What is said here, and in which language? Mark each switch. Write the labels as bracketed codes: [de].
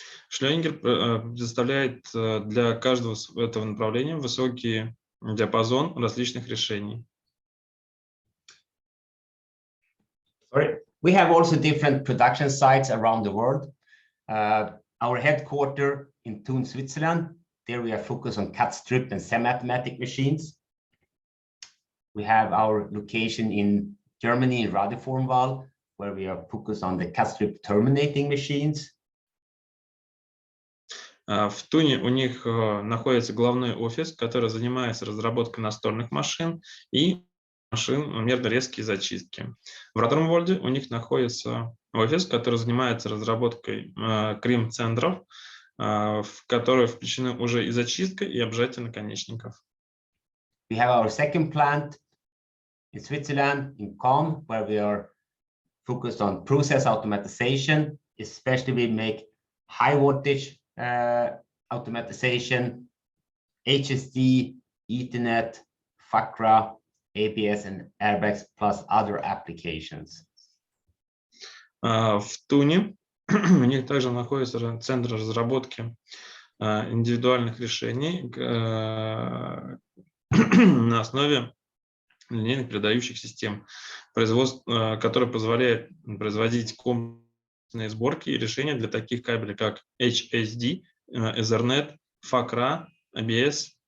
[ru] Scheluniger предоставляет для каждого этого направления высокий диапазон различных решений. [en] We have also different production sites around the world. Our headquarters in Thun, Switzerland, there we are focused on cut, strip, and semi-automatic machines. We have our location in Germany, in Radevormwald, where we are focused on the cut, strip, terminating machines. [ru] В Туне у них находится главный офис, который занимается разработкой настольных машин и машин мерно-резкие зачистки. В Радермвольде у них находится офис, который занимается разработкой крим-центров, в которые включены уже и зачистка, и обжатие наконечников. [en] We have our second plant in Switzerland, in Com, where we are focused on process automatization, especially we make high voltage automatization, HSD, Ethernet, FACRA, ABS and airbags, plus other applications. [ru] В Туне у них также находится центр разработки индивидуальных решений на основе линейных передающих систем, которые позволяют производить комплексные сборки и решения для таких кабелей, как HSD, Ethernet, FACRA, ABS